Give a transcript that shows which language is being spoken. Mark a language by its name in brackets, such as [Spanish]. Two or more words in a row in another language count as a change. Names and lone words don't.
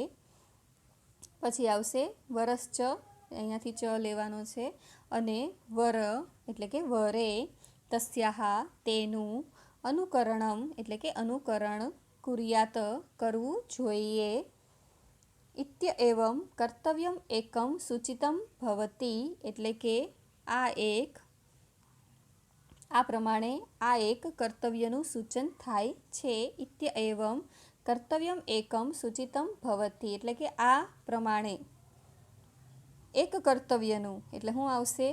[Gujarati] પછી આવશે વરશ્ચ, અહીંયાથી ચ લેવાનો છે, અને વર એટલે કે [Sanskrit] वरे तस्याह [Gujarati] તેનું અનુકરણમ એટલે કે અનુકરણ કુર્યાત કરવું જોઈએ. [Sanskrit] इत्य एवं कर्तव्यम एकम सूचितम भवति [Gujarati] એટલે કે આ પ્રમાણે આ એક કર્તવ્યનું સૂચન થાય છે. [Sanskrit] इत्य एवम कर्तव्यम एकम सूचितम भवति [Gujarati] એટલે કે આ પ્રમાણે એક કર્તવ્યનું એટલે શું આવશે?